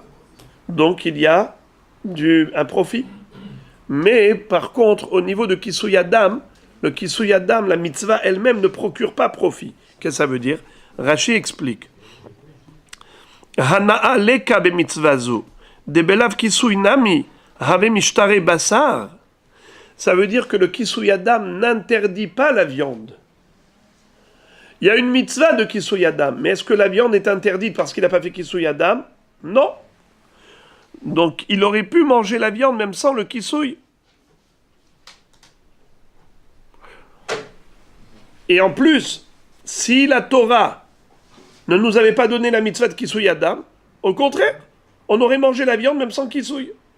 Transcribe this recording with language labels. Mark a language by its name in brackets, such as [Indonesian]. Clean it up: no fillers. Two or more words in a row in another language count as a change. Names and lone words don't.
[French] Donc il y a un profit. Mais par contre, au niveau de [Hebrew] כיסוי הדם, [French] le [Hebrew] כיסוי הדם, [French] la mitzvah elle-même ne procure pas profit. Qu'est-ce que ça veut dire? [Hebrew] Rashi explique. הנאה ליכא במצוה זו דבלאו כיסוי נמי הוה משתרי בשר. [French] Ça veut dire que le Kisui Adam n'interdit pas la viande. Il y a une mitzvah de [Hebrew] כיסוי הדם, [French] mais est-ce que la viande est interdite parce qu'il n'a pas fait [Hebrew] כיסוי הדם? [French] Non. Donc il aurait pu manger la viande même sans le Kisui. Et en plus, si la Torah ne nous avait pas donné la mitzvah de [Hebrew] כיסוי הדם, [French] au contraire, on aurait mangé la viande même sans Kisui.